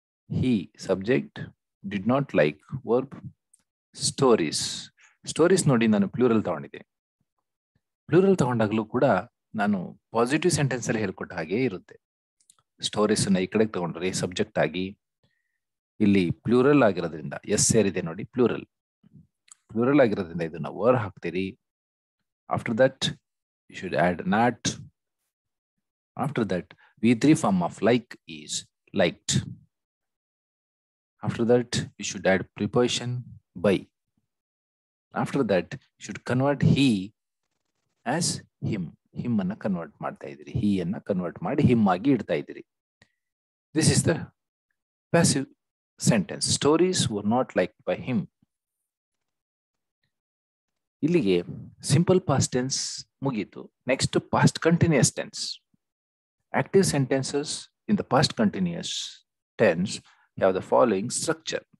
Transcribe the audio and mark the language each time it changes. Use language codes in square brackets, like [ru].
[en] He subject, did not like verb, stories. [kn] Stories ನೋಡಿ ನಾನು plural ತಗೊಂಡಿದ್ದೆ. ಪ್ಲೂರಲ್ ತಗೊಂಡಾಗಲೂ ಕೂಡ ನಾನು ಪಾಸಿಟಿವ್ ಸೆಂಟೆನ್ಸ್ ಅಲ್ಲಿ ಹೇಳ್ಕೊಟ್ಟ ಹಾಗೆ ಇರುತ್ತೆ. ಸ್ಟೋರೀಸ್ ಈ ಕಡೆ ತಗೊಂಡ್ರೆ ಸಬ್ಜೆಕ್ಟ್ ಆಗಿ, ಇಲ್ಲಿ ಪ್ಲೂರಲ್ ಆಗಿರೋದ್ರಿಂದ ಎಸ್ ಸೇರಿದೆ ನೋಡಿ, ಪ್ಲೂರಲ್. ಪ್ಲೂರಲ್ ಆಗಿರೋದ್ರಿಂದ ಇದನ್ನ ವರ್ ಹಾಕ್ತೀರಿ. [en] After that you should add not. After that, V3 form of like is liked. After that, you should add preposition by. After that, you should convert he as him. [kn] Him anna convert ಮಾಡ್ತಾ ಇದ್ದೀರಿ. he ಅನ್ನ convert ಮಾಡಿ him ಆಗಿ ಇಡ್ತಾ ಇದ್ದೀರಿ. [en] This is the passive sentence. Stories were not liked by him. [kn] ಇಲ್ಲಿಗೆ simple past tense ಮುಗೀತು. Next past continuous tense. [en] Active sentences in the past continuous tense have the following structure.